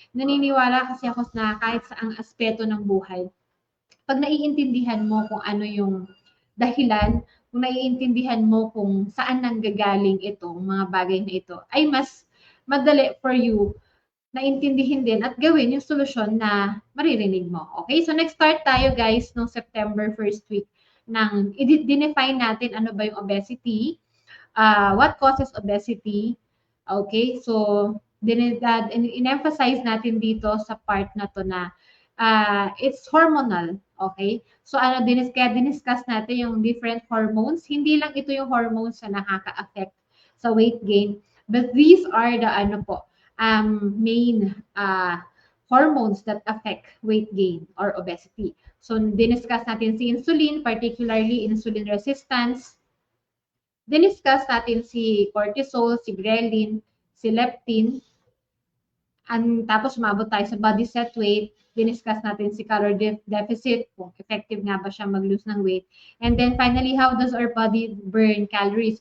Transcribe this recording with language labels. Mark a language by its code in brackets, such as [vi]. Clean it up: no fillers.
[tl] Naniniwala kasi ako na kahit sa ang aspeto ng buhay, pag naiintindihan mo kung ano yung dahilan, kung naiintindihan mo kung saan nanggagaling itong mga bagay na ito, ay mas madali for you na intindihin din at gawin yung solusyon na maririnig mo. Okay? So, next start tayo guys nung September first week ng i-define natin ano ba yung obesity, [en] what causes obesity. [tl] Okay, so in-emphasize natin dito sa part na to na [en] it's hormonal. [tl] Okay, so kaya diniscuss natin yung different hormones. Hindi lang ito yung hormones na nakaka-affect sa weight gain, [en] but these are the main hormones that affect weight gain or obesity. [tl] So, diniscuss natin si insulin, particularly insulin resistance. Diniscuss natin si cortisol, si ghrelin, si leptin. Tapos umabot tayo sa body set weight. Diniscuss natin si calorie deficit, kung effective nga ba siya mag-lose ng weight. [en] And then finally, how does our body burn calories?